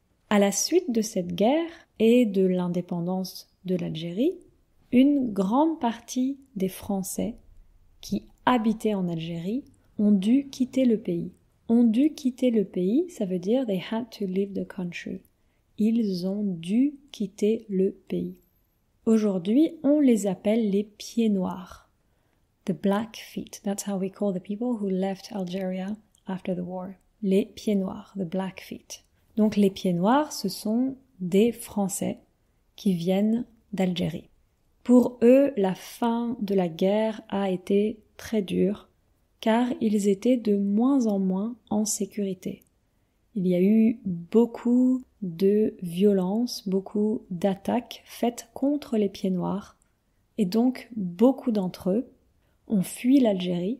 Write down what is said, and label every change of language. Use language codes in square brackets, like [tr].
[fr] À la suite de cette guerre et de l'indépendance de l'Algérie, une grande partie des Français qui habitaient en Algérie ont dû quitter le pays. Ont dû quitter le pays, ça veut dire they had to leave the country. Ils ont dû quitter le pays. Aujourd'hui, on les appelle les pieds noirs. [en] The Blackfeet, that's how we call the people who left Algeria after the war. [fr] Les pieds noirs, the Blackfeet. Donc les pieds noirs, ce sont des Français qui viennent d'Algérie. Pour eux, la fin de la guerre a été très dure, car ils étaient de moins en moins en sécurité. Il y a eu beaucoup de violences, beaucoup d'attaques faites contre les pieds noirs, et donc beaucoup d'entre eux ont fui l'Algérie.